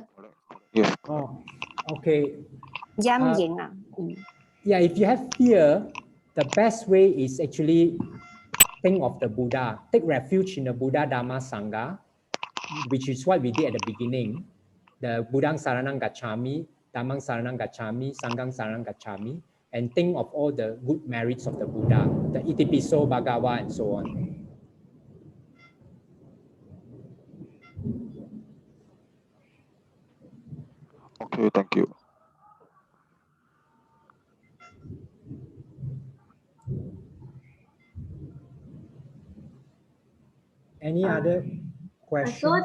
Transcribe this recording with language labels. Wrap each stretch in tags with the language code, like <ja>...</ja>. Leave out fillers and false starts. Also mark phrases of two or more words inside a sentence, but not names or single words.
<en>Yes. Oh, okay. Yang yin. Yeah, if you have fear, the best way is actually think of the Buddha. Take refuge in the Buddha, Dhamma, Sangha, which is what we did at the beginning.</en> <pi>The Buddhang Saranang Gacchami, Dhammang Saranang Gacchami, Sanghang Saranang Gacchami,</pi> <en>and think of all the good merits of the Buddha, the</en> <pi>Itipiso, Bhagava,</pi> <en>and so on. Okay, thank you. Any other questions?</en>